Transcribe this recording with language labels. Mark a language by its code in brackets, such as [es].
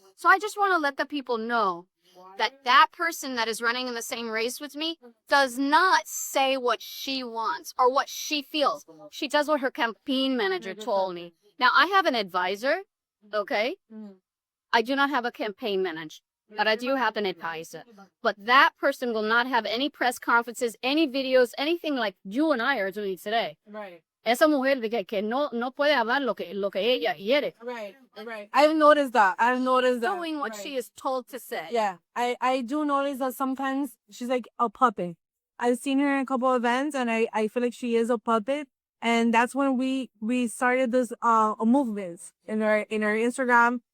[en] So I just want to let the people know that that person that is running in the same race with me does not say what she wants or what she feels. She does what her campaign manager told me. Now, I have an advisor, okay? I do not have a campaign manager, but I do have an advisor. But that person will not have any press conferences, any videos, anything like you and I are doing today. Right. [es] Esa mujer que no puede hablar lo que ella quiere. [en] Right. I've noticed that. Doing what she is told to say. Yeah. I do notice that sometimes she's like a puppet. I've seen her in a couple of events and I feel like she is a puppet. And that's when we started this movement in our Instagram.